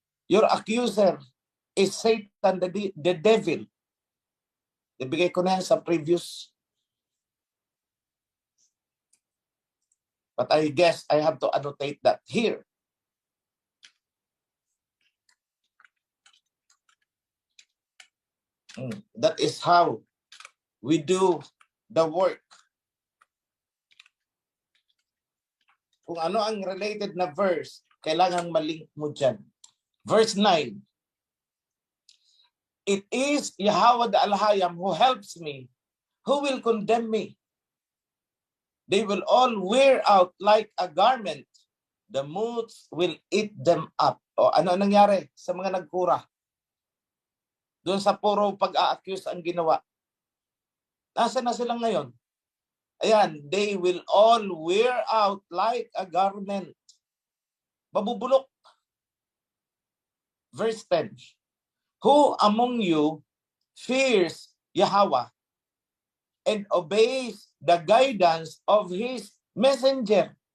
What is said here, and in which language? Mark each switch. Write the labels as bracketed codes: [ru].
[en] Your accuser is Satan, the devil. [tl] Ibigay ko na yan sa previous. [en] But I guess I have to annotate that here. That is how we do the work. [tl] Kung ano ang related na verse, kailangan malink mo dyan. [en] Verse 9. It is Yahweh the Alhayam who helps me. Who will condemn me? They will all wear out like a garment. The moths will eat them up. [tl] O ano nangyari sa mga nagkura? Doon sa puro pag-a-accuse ang ginawa. Nasaan na sila ngayon? [en] Ayan, they will all wear out like a garment. [tl] Babubulok. [en] Verse 10. Who among you fears Yahweh and obeys the guidance of his messenger?